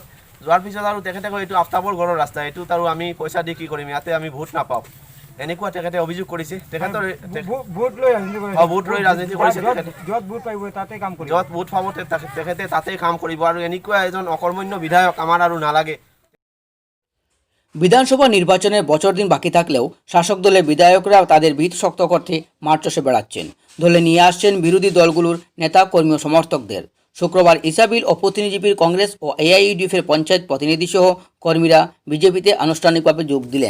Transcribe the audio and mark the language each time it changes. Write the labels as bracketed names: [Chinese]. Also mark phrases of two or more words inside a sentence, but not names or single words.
[Assamese] যোৱাৰ পিছত আৰু তেখেতে কয় এইটো আফতাবৰ ঘৰৰ ৰাস্তা, এইটোত আৰু আমি পইচা দি কি কৰিম, ইয়াতে আমি ভোট নাপাওঁ। এনেকুৱা তেখেতে অভিযোগ কৰিছে। তেখেতৰ ভোট লৈ ৰাজনীতি কৰে। ভোট লৈ ৰাজনীতি কৰিছে তেখেতে। য'ত ভোট পাব তাতে কাম কৰিব। য'ত ভোট পাব তেখেতে তাতেই কাম কৰিব, আৰু এনেকুৱা এজন অকৰ্মণ্য বিধায়ক আমার আৰু নালাগে। [Bangla] বিধানসভা নির্বাচনের বছর দিন বাকি থাকলেও শাসক দলের বিধায়করা তাদের ভিত শক্ত করতে মাঠ চষে বেড়াচ্ছেন। দলে নিয়ে আসছেন বিরোধী দলগুলোর নেতা কর্মী ও সমর্থকদের। শুক্রবার ইসাবিল ও প্রতিনিধিবীর কংগ্রেস ও এআইইউডিএফের পঞ্চায়েত প্রতিনিধিসহ কর্মীরা বিজেপিতে আনুষ্ঠানিকভাবে যোগ দিলেন।